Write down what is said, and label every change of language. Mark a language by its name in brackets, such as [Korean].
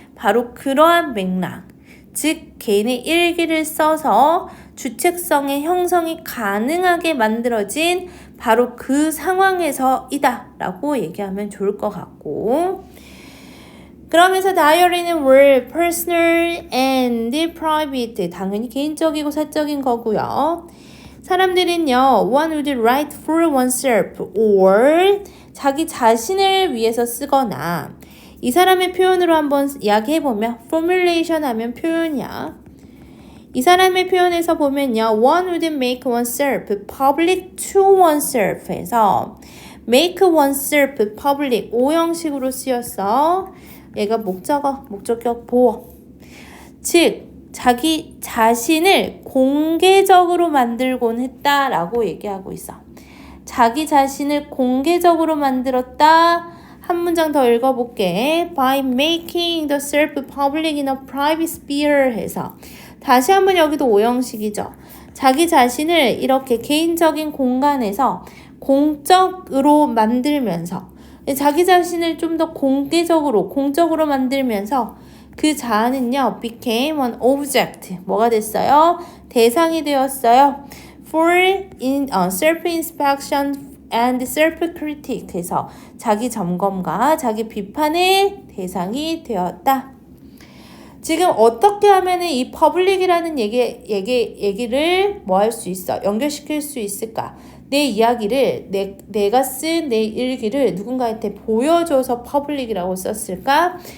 [Korean] 바로 그러한 맥락. 즉, 개인의 일기를 써서 주체성의 형성이 가능하게 만들어진 바로 그 상황에서이다 라고 얘기하면 좋을 것 같고, 그러면서 다이어리는 [English] were personal and private. [Korean] 당연히 개인적이고 사적인 거고요. 사람들은요, [English] one would write for oneself or [Korean] 자기 자신을 위해서 쓰거나, 이 사람의 표현으로 한번 이야기해보면 formulation 하면 표현이야. 이 사람의 표현에서 보면요, [English] one would make oneself public to oneself [Korean] 해서 make oneself public 오형식으로 쓰였어. 얘가 목적격 보어. 즉, 자기 자신을 공개적으로 만들곤 했다라고 얘기하고 있어. 자기 자신을 공개적으로 만들었다. 한 문장 더 읽어볼게. [English] By making the self public in a private sphere [Korean] 해서 다시 한번 여기도 오형식이죠. 자기 자신을 이렇게 개인적인 공간에서 공적으로 만들면서 자기 자신을 좀 더 공적으로 만들면서 그 자아는요, [English] became an object. [Korean] 뭐가 됐어요? 대상이 되었어요. [English] For self-inspection and self-critique. [Korean] 해서 자기 점검과 자기 비판의 대상이 되었다. 지금 어떻게 하면은 이 public이라는 얘기를 뭐 할 수 있어? 연결시킬 수 있을까? 내 이야기를, 내가 쓴 내 일기를 누군가한테 보여줘서 public이라고 썼을까?